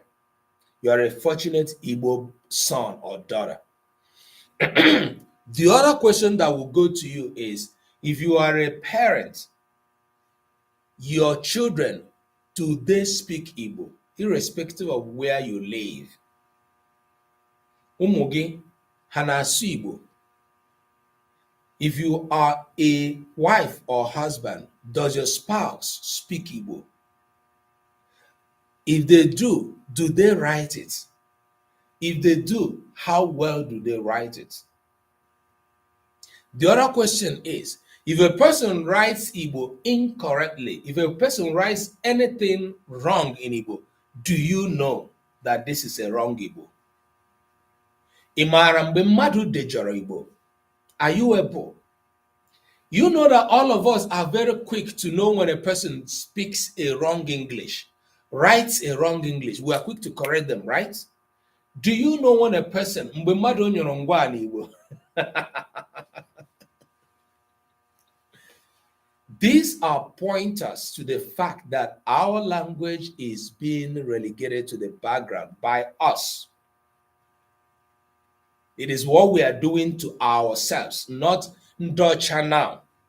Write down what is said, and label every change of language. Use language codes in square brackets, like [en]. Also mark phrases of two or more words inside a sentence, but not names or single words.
[en] You are a fortunate Igbo son or daughter. The other question that will go to you is, if you are a parent, your children, do they speak Igbo, irrespective of where you live? [ig] Ụmụ gị ha na-asụ Igbo? [en] If you are a wife or husband, does your spouse speak Igbo? If they do they write it? If they do, how well do they write it? The other question is, if a person writes Igbo incorrectly, if a person writes anything wrong in Igbo, do you know that this is a wrong Igbo? [ig] Ị maara mgbe mmadụ dejọrọ Igbo? [en] Are you able? You know that all of us are very quick to know when a person speaks a wrong English, writes a wrong English. We are quick to correct them, right? Do you know when a person, [ig] mgbe mmadụ nyụrụ ngwa n'Igbo? [en] These are pointers to the fact that our language is being relegated to the background by us. It is what we are doing to ourselves, not Ndocha now.